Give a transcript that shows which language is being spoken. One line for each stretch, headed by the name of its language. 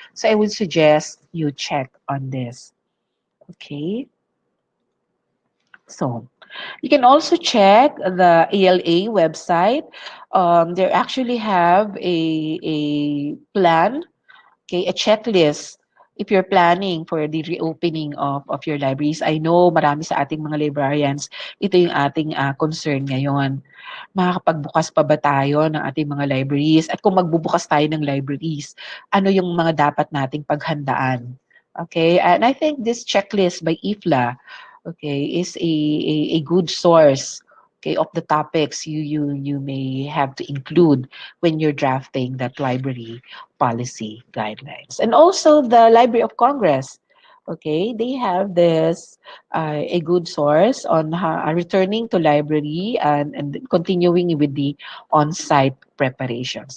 English: So I would suggest you check on this. Okay. So you can also check the ALA website. They actually have a plan, a checklist if you're planning for the reopening of your libraries. I know
Filipino: marami sa ating mga librarians, ito yung ating concern ngayon. Makakapagbukas pa ba tayo ng ating mga libraries? At kung magbubukas tayo ng libraries, ano yung mga dapat nating paghandaan?
English: Okay, and I think this checklist by IFLA, is a good source, of the topics you may have to include when you're drafting that library policy guidelines. And also the Library of Congress, they have this a good source on returning to library, and continuing with the on-site preparations.